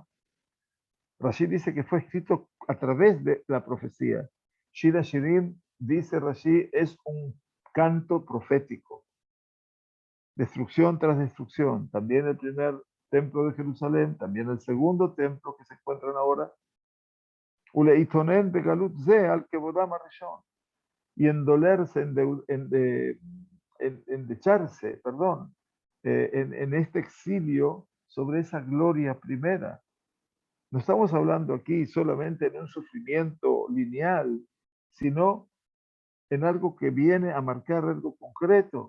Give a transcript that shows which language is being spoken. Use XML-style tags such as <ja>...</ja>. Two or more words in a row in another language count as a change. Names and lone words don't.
<es>Rashi dice que fue escrito a través de la profecía. Shira Shirim, dice Rashi, es un canto profético. Destrucción tras destrucción. También el primer templo de Jerusalén, también el segundo templo que se encuentran ahora.</es> <he>ולהתאונן בגלות זו על כבודם הראשון.</he> <es>Y endolerse, endecharse, perdón, en este exilio sobre esa gloria primera. No estamos hablando aquí solamente de un sufrimiento lineal, sino en algo que viene a marcar algo concreto.</es>